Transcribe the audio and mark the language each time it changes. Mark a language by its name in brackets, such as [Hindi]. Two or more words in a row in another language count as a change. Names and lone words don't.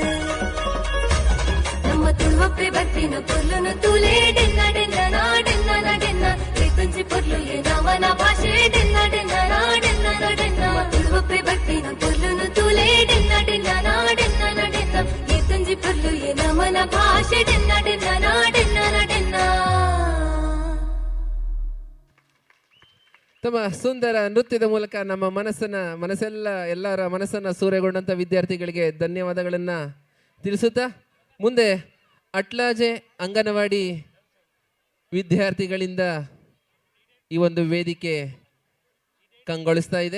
[Tulu] ನಮ್ಮ ತುಳುವಪ್ಪೆ ಬರ್ಪಿನ ಪೊರ್ಲುನು ತೂಲೆ ಡೆನ್ನ ಡೆನ್ನ ನಾಡೆನ್ನ ನಡೆನ್ನ ಈ ತುಂಜಿ ಪೊರ್ಲು ನಮನ ಭಾಷೆ ಡೆನ್ನ ಡೆನ್ನ ನಾಡೆನ್ನ ನಡೆನ್ನ ತುಳುವಪ್ಪೆ ಬರ್ಪಿನ ಪೊರ್ಲುನು ತೂಲೆ ಡೆನ್ನ ಡೆನ್ನ ನಾಡೆನ್ನ ನಡೆನ್ನ ಈ ತುಂಜಿ ಪೊರ್ಲು ನಮನ ಭಾಷೆ ಡೆನ್ನ ಡೆನ್ನ ನಾಡೆನ್ನ ನಡೆನ್ನ. [Kannada] ತಮ್ಮ ಸುಂದರ ನೃತ್ಯದ ಮೂಲಕ ನಮ್ಮ ಎಲ್ಲರ ಮನಸ್ಸನ್ನು ಸೂರೆಗೊಂಡಂಥ ವಿದ್ಯಾರ್ಥಿಗಳಿಗೆ ಧನ್ಯವಾದಗಳನ್ನು ತಿಳಿಸುತ್ತಾ ಮುಂದೆ ಅಟ್ಲಾಜೆ ಅಂಗನವಾಡಿ ವಿದ್ಯಾರ್ಥಿಗಳಿಂದ ಈ ಒಂದು ವೇದಿಕೆ ಕಂಗೊಳಿಸ್ತಾ ಇದೆ.